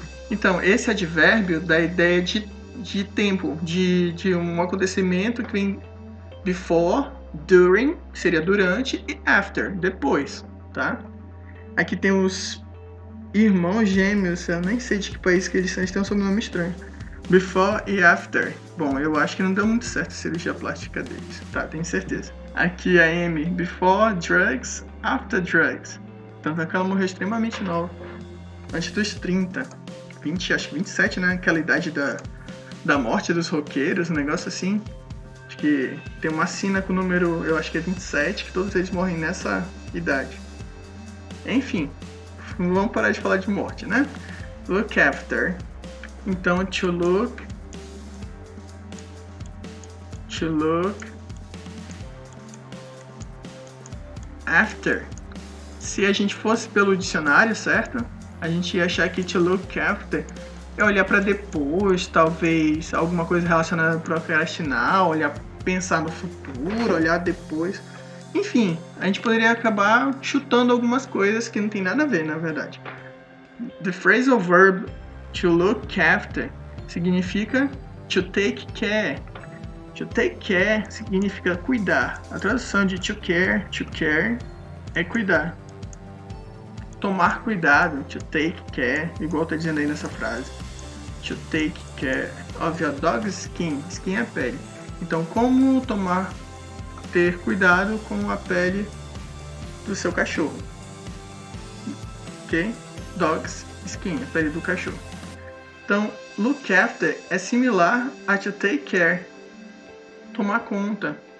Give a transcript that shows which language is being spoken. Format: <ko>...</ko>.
<pt>Então, esse advérbio dá a ideia de tempo, de um acontecimento que vem</pt> <en>before, during,</en> <pt>que seria durante, e</pt> <en>after,</en> <pt>depois, tá? Aqui tem os irmãos gêmeos, eu nem sei de que país que eles são, eles têm um sobrenome estranho.</pt> <en>Before e after.</en> <pt>Bom, eu acho que não deu muito certo a cirurgia plástica deles, tá? Tenho certeza.</pt> <en>Aqui a Amy, before drugs, after drugs.</en> <pt>Tanto é que ela morreu extremamente nova, antes dos 30, 20, acho que 27, né? Aquela idade da morte dos roqueiros, um negócio assim. Acho que tem uma sina com o número, eu acho que é 27, que todos eles morrem nessa idade. Enfim, vamos parar de falar de morte, né?</pt> <en>look after.</en> <pt>Então,</pt> <en>to look after.</en> <pt>Se a gente fosse pelo dicionário, certo? A gente ia achar que to look after é olhar para depois, talvez alguma coisa relacionada a procrastinar, olhar, pensar no futuro, olhar depois. Enfim, a gente poderia acabar chutando algumas coisas que não tem nada a ver, na verdade.</pt> <en>The phrasal verb to look after</en> <pt>significa</pt> <en>to take care. To take care</en> <pt>significa cuidar. A tradução de to care é cuidar. Tomar cuidado,</pt> <en>to take care,</en> <pt>igual tá dizendo aí nessa frase.</pt> <en>To take care of your dog's skin.</en> <pt>Skin é a pele. Então, como ter cuidado com a pele do seu cachorro. Ok?</pt> <en>Dog's skin,</en> <pt>a pele do cachorro. Então,</pt> <en>look after</en> <pt>é similar a</pt> <en>to take care.</en> <pt>Tomar conta.</pt>